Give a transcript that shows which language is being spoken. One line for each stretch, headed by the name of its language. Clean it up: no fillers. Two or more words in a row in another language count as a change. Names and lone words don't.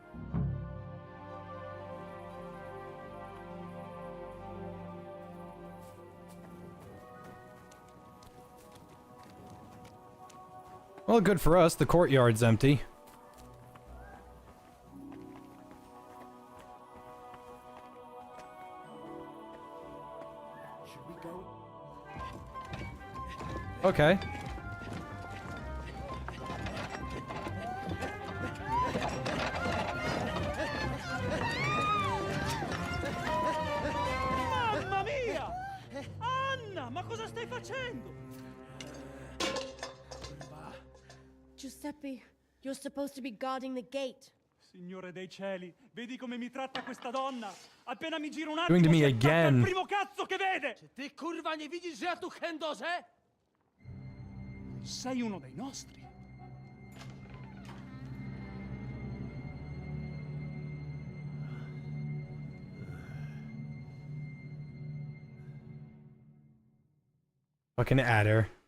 English: Well, good for us. The courtyard's empty. Should we go? Okay.
Italian: Mamma mia! Anna, ma cosa stai facendo?
English: Giuseppe, you're supposed to be guarding the gate.
Italian: Signore dei cieli, vedi come mi tratta questa donna? Appena mi giro un
English: Doing
Italian: attimo,
English: to me
Italian: si attacca
English: again.
Italian: al primo cazzo che vede!
Polish: Czy ty kurwa nie widzisz, że ja tu chędożę?
Italian: Sei uno dei nostri.
English: Fucking adder.